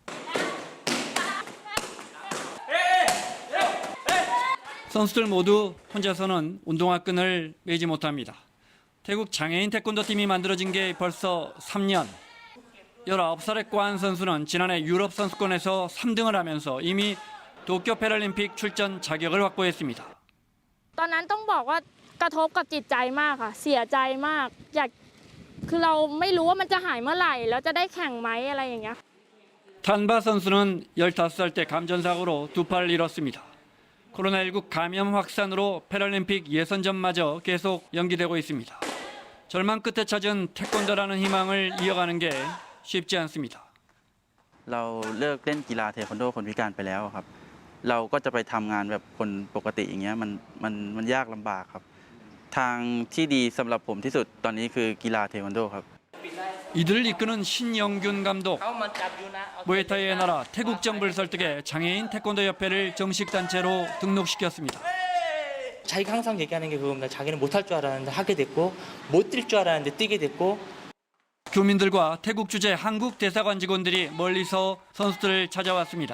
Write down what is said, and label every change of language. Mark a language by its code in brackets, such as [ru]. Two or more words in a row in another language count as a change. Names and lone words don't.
[ko] 선수들 모두 혼자서는 운동화 끈을 매지 못합니다. 태국 장애인 태권도팀이 만들어진 게 벌써 3년. 19살의 관 선수는 지난해 유럽 선수권에서 3등을 하면서 이미 도쿄 패럴림픽 출전 자격을 확보했습니다. [th] ตอนนั้นต้องบอกว่ากระทบกับจิตใจมากค่ะเสียใจมากคือเราไม่รู้ว่ามันจะหายเมื่อไหร่แล้วจะได้แข่งไหมอะไรอย่างเงี้ย [ko] 탄바 선수는 15살 때 감전사고로 두 팔을 잃었습니다. 코로나19 감염 확산으로 패럴림픽 예선전마저 계속 연기되고 있습니다. 절망 끝에 찾은 태권도라는 희망을 이어가는 게 쉽지 않습니다. [th] เราเลิกเล่นกีฬาเทควันโดคนพิการไปแล้วครับเราก็จะไปทำงานแบบคนปกติอย่างเงี้ยมันยากลำบากครับทางที่ดีสำหรับผมที่สุดตอนนี้คือกีฬาเทควันโดครับ [ko] 이들을 이끄는 신영균 감독. 무에타이의 나라 태국 정부를 설득해 장애인 태권도 협회를 정식 단체로 등록시켰습니다. 자기가 항상 얘기하는 게 그겁니다. 자기는 못할 줄 알았는데 하게 됐고 못 뛸 줄 알았는데 뛰게 됐고. 교민들과 태국 주재 한국 대사관 직원들이 멀리서 선수들을 찾아왔습니다.